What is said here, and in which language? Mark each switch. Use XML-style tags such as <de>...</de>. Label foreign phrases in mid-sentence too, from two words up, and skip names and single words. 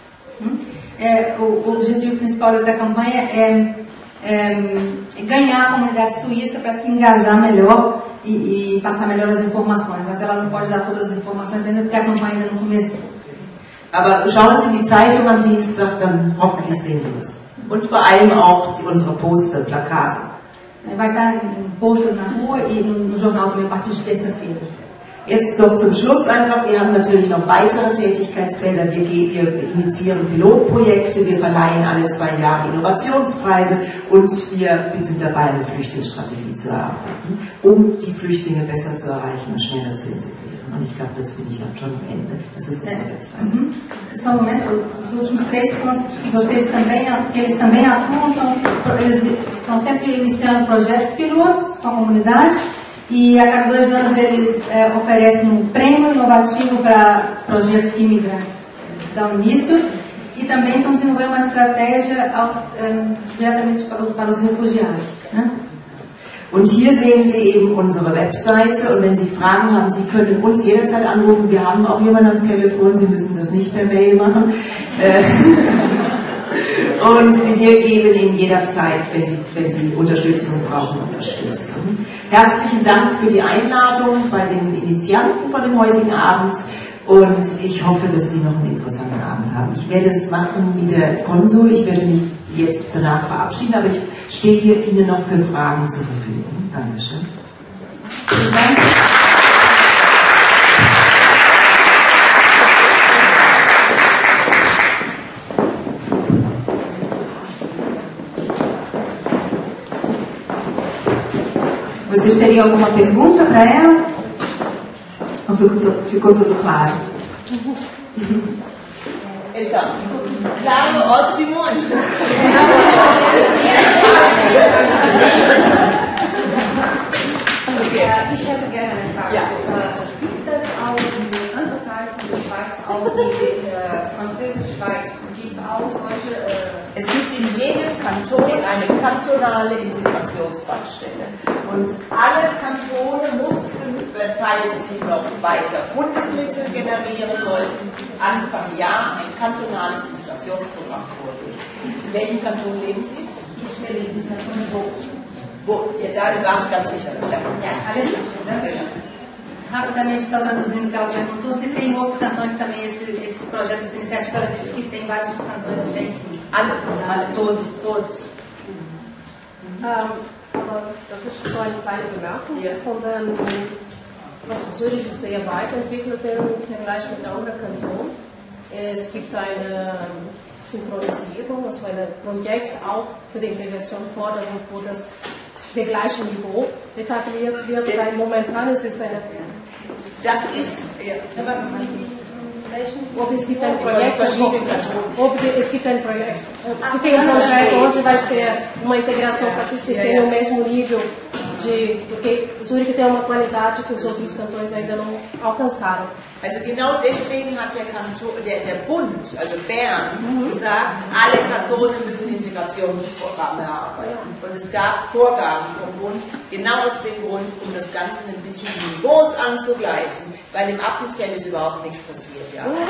<pt>O objetivo principal dessa campanha é ganhar a comunidade suíça para se engajar melhor e passar melhor as informações, mas ela não pode dar todas as informações ainda porque a campanha ainda não começou.</pt> <de>Aber schauen Sie die Zeitung am Dienstag, dann hoffentlich sehen Sie das. Und vor allem auch unsere Poster, Plakate.</de> <pt>Vai estar em posters na rua e no jornal também a partir de terça-feira.</pt> <de>Jetzt doch zum Schluss einfach, wir haben natürlich noch weitere Tätigkeitsfelder. Wir initiieren Pilotprojekte, wir verleihen alle 2 Jahre Innovationspreise und wir sind dabei, eine Flüchtlingsstrategie zu erarbeiten, um die Flüchtlinge besser zu erreichen und schneller zu integrieren. Und ich glaube, jetzt bin ich schon am Ende. Das ist unsere Webseite.</de> <pt>Só um momento, os últimos 3 pontos que eles também atuam, eles estão sempre iniciando projetos pilotos com a comunidade. E a cada 2 anos eles oferecem um prêmio inovativo para projetos que imigrantes dão início, e também estão desenvolvendo uma estratégia diretamente para os refugiados. Né?</pt> <de>Und hier sehen Sie eben unsere Webseite, und wenn Sie Fragen haben, Sie können uns jederzeit anrufen. Wir haben auch jemanden am Telefon, Sie müssen das nicht per Mail machen. Und wir geben Ihnen jederzeit, wenn Sie Unterstützung brauchen, Unterstützung. Herzlichen Dank für die Einladung bei den Initianten von dem heutigen Abend, und ich hoffe, dass Sie noch einen interessanten Abend haben. Ich werde es machen wie der Konsul, ich werde mich jetzt danach verabschieden, aber ich stehe hier Ihnen noch für Fragen zur Verfügung. Dankeschön. Vielen Dank.</de> <pt>Vocês teriam alguma pergunta para ela? Ou ficou tudo claro? Então, claro, ótimo.</pt> <de>Ich hätte gerne eine Frage. Ja. Ist das auch in den anderen Teilen der Schweiz, auch in der Französisch-Schweiz, gibt es auch solche... Es gibt in jedem Kanton eine kantonale Integrationsfachstelle. Und alle Kantone mussten, falls sie noch weiter Bundesmittel generieren wollten, Anfang Jahr ein kantonales Integrationsprogramm vorlegen. In welchem Kanton leben Sie? Ich lebe in diesem Kanton. Wo? Ja, da waren Sie ganz sicher. Ja, alles gut.</de> <pt>Rapidamente, só traduzindo o que ela perguntou, se tem outros cantões também esse projeto, essa iniciativa. Ela disse que tem vários cantões que tem sim. Todos.</pt> <de>Aber das ist so eine kleine Bemerkung von den, was Zürich sehr weiterentwickelt im Vergleich mit anderen Kantonen. Es gibt eine Synchronisierung, also ein Projekt auch für die Integrationsförderung, wo das der gleiche Niveau etabliert wird, weil momentan ist es eine... Das ist... Ob es gibt ein Projekt, es gibt ein Projekt.</de> <pt>Se tem projeto onde vai ser uma integração para que se tenha o mesmo nível de... Porque Zürich tem uma qualidade que os outros cantões ainda não alcançaram.</pt> <de>Also genau deswegen hat der Bund, also Bern, gesagt, alle Kantone müssen Integrationsprogramme erarbeiten. Und es gab Vorgaben vom Bund, genau aus dem Grund, um das Ganze ein bisschen Niveaus anzugleichen. Weil im Appenzell ist überhaupt nichts passiert, ja.</de>